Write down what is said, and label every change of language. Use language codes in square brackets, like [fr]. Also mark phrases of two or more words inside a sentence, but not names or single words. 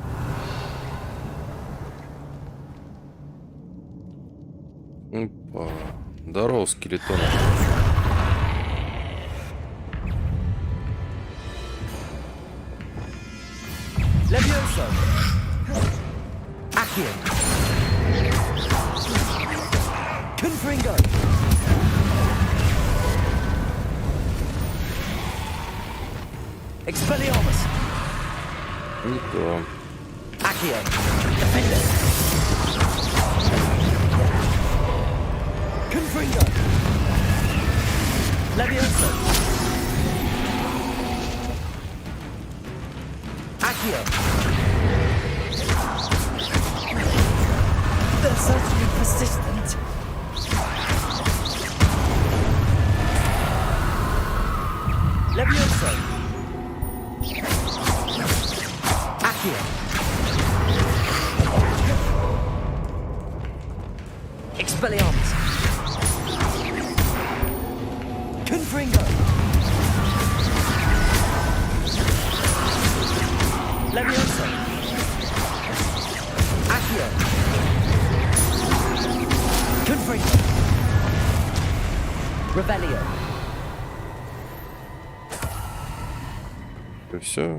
[ru] Опа. Здорово, скелетон. [la] Levioso. Accio. Confringo. Expelliarmus. [ru] Не то. [la] Accio. Defender. Confringo. Levioso. Accio. [en] They're certainly persistent. [la] Levioso. Accio. Expelliarmus. Confringo. Levioso. Accio. Confringo. Revelio. [ru] И все.